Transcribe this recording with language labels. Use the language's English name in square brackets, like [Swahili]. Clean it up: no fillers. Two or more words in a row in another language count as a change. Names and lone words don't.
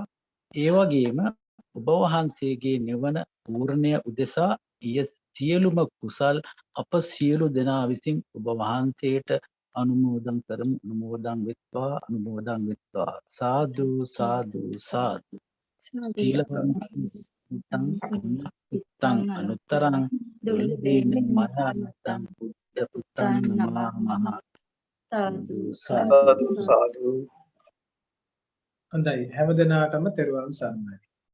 [Sinhala] ඒ වගේම ඔබ වහන්සේගේ නිවන පූර්ණය උදෙසා ඊය සියලුම කුසල් අප සියලු දෙනා විසින් ඔබ වහන්සේට අනුමෝදන් කරමු. අනුමෝදන් වෙත්වා [Pali] සාදු සාදු සාදු ඊළඟ පුත්තං අනුත්තරං දුල්ලේන මහානතං බුද්ධ පුත්තං නමः සාදු සාදු [Sinhala] හොඳයි හැම දිනාටම තෙරුවන් සරණයි